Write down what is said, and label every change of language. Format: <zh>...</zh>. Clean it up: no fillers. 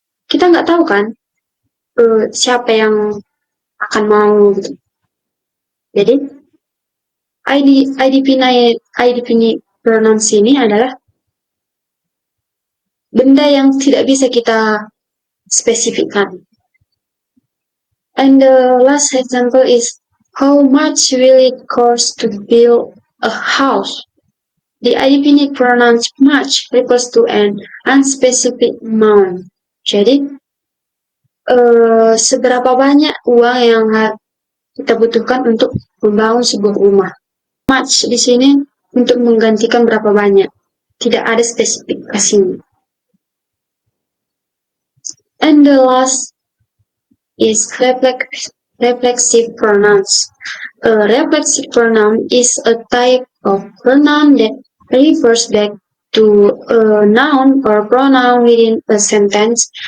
<id>Kita nggak tahu kan siapa yang akan mau gitu. Jadi I-definite pronouns ini adalah benda yang tidak bisa kita spesifikkan.</id> <en>And the last example is, how much will it cost to build a house? The I-definite pronoun much refers to an unspecific amount.</en> <id>Jadi, seberapa banyak uang yang kita butuhkan untuk membangun sebuah rumah. Much di sini untuk menggantikan berapa banyak. Tidak ada spesifikasinya.</id> <en>And the last is reflexive pronouns. A reflexive pronoun is a type of pronoun that refers back to a noun or pronoun within a sentence.</en>